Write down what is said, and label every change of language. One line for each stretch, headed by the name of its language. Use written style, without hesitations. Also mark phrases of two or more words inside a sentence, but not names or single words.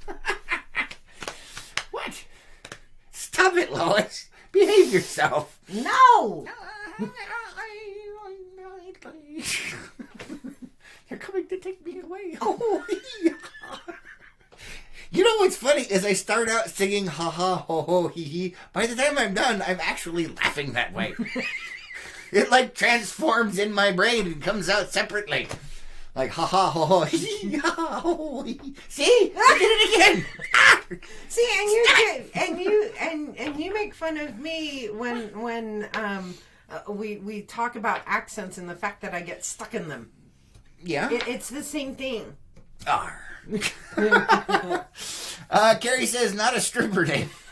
English: What? Stop it, Lois. Behave yourself. No! They're coming to take me away. Oh, yeah. You know what's funny is I start out singing ha ha ho ho hee hee. By the time I'm done, I'm actually laughing that way. It like transforms in my brain and comes out separately. Like ha ha ho ho hee ha ho hee. See? I did it again. See, and you make fun of me when we talk about accents and the fact that I get stuck in them. Yeah. It's the same thing. Arr. Carrie says not a stripper name.